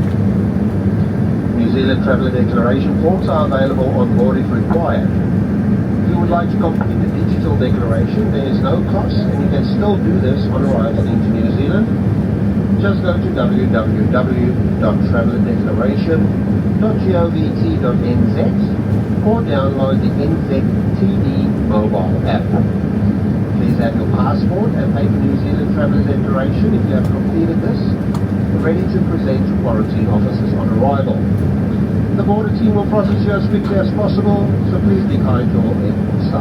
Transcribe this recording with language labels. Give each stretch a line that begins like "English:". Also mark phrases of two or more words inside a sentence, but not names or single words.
English: New Zealand Traveller Declaration forms are available on board if required. If you would like to complete the digital declaration, there is no cost, and you can still do this on arrival into New Zealand. Just go to www.travelerdeclaration.govt.nz or download the NZTD mobile app. Please have your passport and paper New Zealand Traveller Declaration if you have completed this, ready to present to quarantine officers on arrival. The border team will process you as quickly as possible, so please be kind to all airport staff.